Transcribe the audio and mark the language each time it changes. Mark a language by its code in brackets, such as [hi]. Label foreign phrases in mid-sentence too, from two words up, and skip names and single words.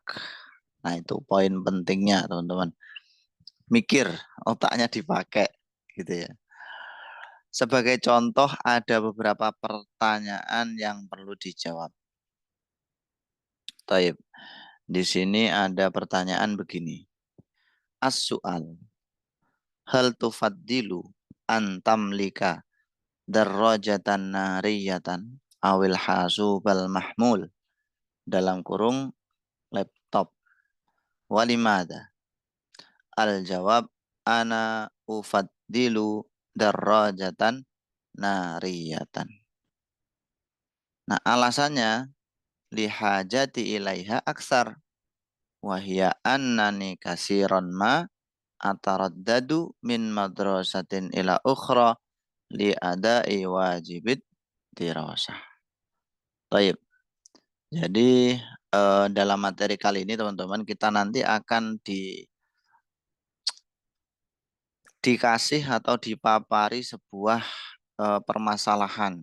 [id] Nah, itu poin pentingnya, teman-teman. Mikir, otaknya dipakai gitu ya. Sebagai contoh ada beberapa pertanyaan yang perlu dijawab. Taib. Di sini ada pertanyaan begini. [ar] السؤال. هل تفضل أن تملك دراجة نارية أو الحاسوب المحمول, [id] dalam kurung laptop, walimada. Al-jawab, [ar] أنا أفضل دراجة نارية. [id] Nah alasannya, [ar] لحاجتي إليها أكثر، وهي أنني كثيرا ما أتردد من مدرسة إلى أخرى لأداء واجب الدراسة. [id] Taib. Jadi dalam materi kali ini teman-teman kita nanti akan dikasih atau dipapari sebuah permasalahan.